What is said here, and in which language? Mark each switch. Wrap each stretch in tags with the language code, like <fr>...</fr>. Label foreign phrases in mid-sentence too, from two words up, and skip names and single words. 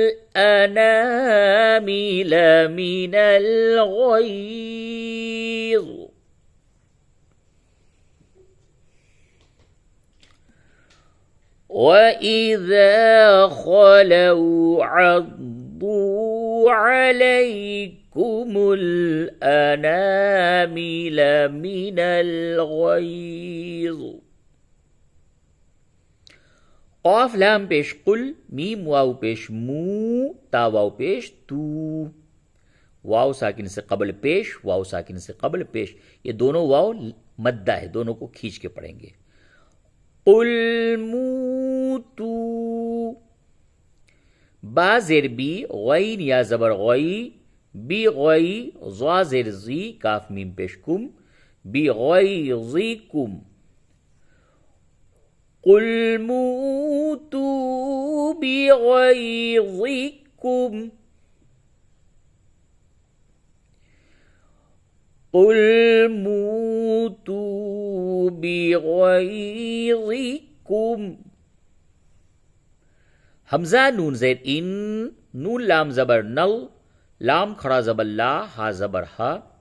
<ar>أنامل من الغيظ, وإذا خلوا عضوا عليكم الأنامل من الغيظ،</ar> <ur>قاف لام پیش قل، میم واو پیش مو، تا واو پیش تو، واو ساکن سے قبل پیش، واو ساکن سے قبل پیش، یہ دونوں واو مدہ ہے، دونوں کو کھینچ کے پڑھیں گے۔ قل موتو، با زیر بی، غین یا زبر غی، بی غی، ضا زیر زی، کاف میم پیش کم، بی غیظکم،</ur> <ar>قل موتو بی غیظکم، قل موتوا بغيظكم،</ar> <ur>حمزہ نون زید ان، نون لام زبر نل، لام کھڑا زبر لا، ہا زبر ہا،</ur>